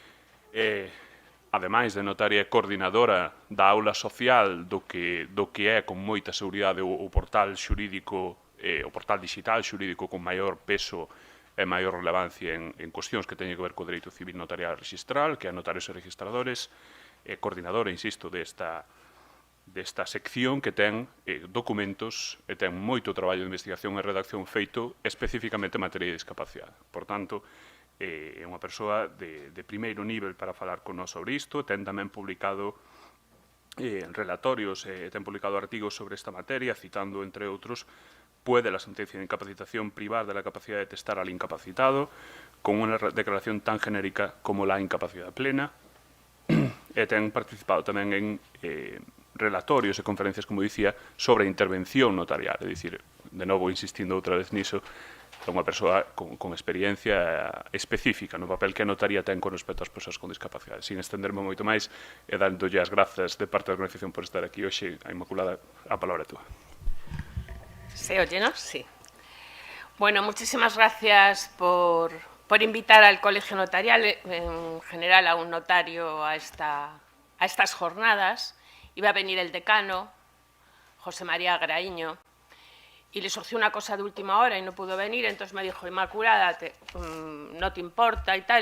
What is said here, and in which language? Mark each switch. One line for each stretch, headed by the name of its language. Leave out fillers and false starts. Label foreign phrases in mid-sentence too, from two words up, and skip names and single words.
Galician: ademais de notaria coordinadora da aula social do que é con moita seguridade o portal xurídico, o portal digital xurídico con maior peso e maior relevancia en cuestións que teñen que ver co dereito civil notarial registral, que é notarios e registradores, coordinadora, insisto, desta sección que ten documentos e ten moito traballo de investigación e redacción feito especificamente en materia de discapacidade. Por tanto, é unha persoa de primeiro nivel para falar con nós sobre isto, ten tamén publicado relatorios, ten publicado artigos sobre esta materia, citando, entre outros,
Spanish: puede la sentencia de incapacitación privar de la capacidad de testar al incapacitado con una declaración tan genérica como la incapacidad plena.
Galician: E ten participado tamén en relatorios e conferencias, como dicía, sobre intervención notarial, é dicir, de novo insistindo outra vez niso, é unha persoa con experiencia específica no papel que a notaría ten con respecto ás persoas con discapacidade. Sin estenderme moito máis e dándolle as grazas de parte da organización por estar aquí hoxe, a Inmaculada, a palabra é túa.
Spanish: ¿Se oye, no? Sí. Bueno, muchísimas gracias por invitar al Colegio Notarial, en general a un notario, a estas jornadas. Iba a venir el decano, José María Graíño, y le surgió una cosa de última hora y no pudo venir, entonces me dijo, Inmaculada, ¿no te importa y tal?